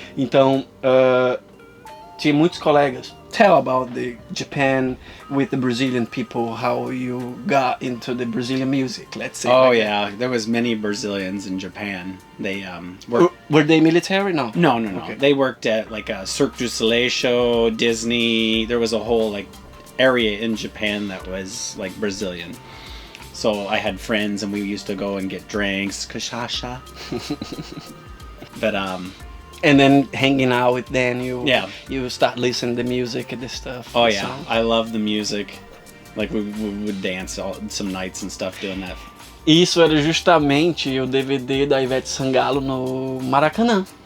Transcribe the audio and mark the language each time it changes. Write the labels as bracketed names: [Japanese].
[Portuguese] Então, tinha muitos colegas. [English] Tell about the Japan with the Brazilian people, how you got into the Brazilian music, let's say. Oh yeah, there was many Brazilians in Japan. They were they military? No. No. Okay. They worked at like a Cirque du Soleil show, Disney. There was a whole like area in Japan that was like Brazilian. So I had friends and we used to go and get drinks, kashasha. But and then hanging out with Dan, you Yeah. you start listening to music and this stuff. Oh the yeah, songs. I love the music. Like we would dance some nights and stuff doing that. [Portuguese] Isso era justamente o DVD da Ivete Sangalo no Maracanã.